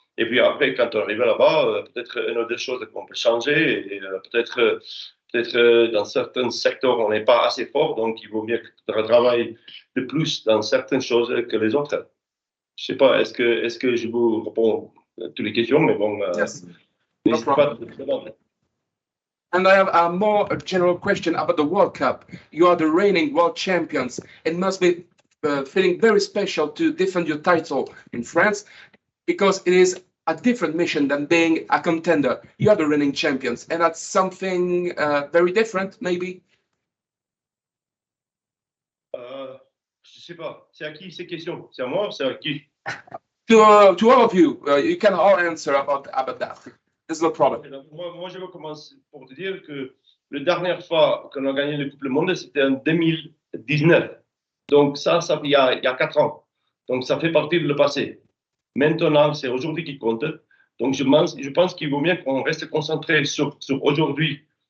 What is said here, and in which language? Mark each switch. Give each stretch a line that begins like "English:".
French: Et puis après, quand on arrive là-bas, peut-être une ou deux choses qu'on peut changer. Et peut-être dans certains secteurs, on n'est pas assez fort. Donc, il vaut mieux travailler de plus dans certaines choses que les autres. Je ne sais pas, est-ce que je vous réponds à toutes les questions, mais bon,
English: yes.
French: n'hésitez pas de demander.
English: And I have a more general question about the World Cup. You are the reigning world champions. It must be feeling very special to defend your title in France because it is a different mission than being a contender. You are the reigning champions, and that's something very different, maybe.
French: Je Je sais pas. C'est à qui ces questions? C'est à moi ou c'est à qui?
English: To all of you, you can all answer about that. There's no problem.
French: Moi, je vais commencer pour te dire que la dernière fois qu'on a gagné le Coupe du Monde, c'était en 2019. Donc ça il y a 4 ans. Donc ça fait partie du passé. Maintenant, c'est aujourd'hui qui compte. Donc je pense qu'il vaut mieux qu'on reste concentré sur aujourd'hui.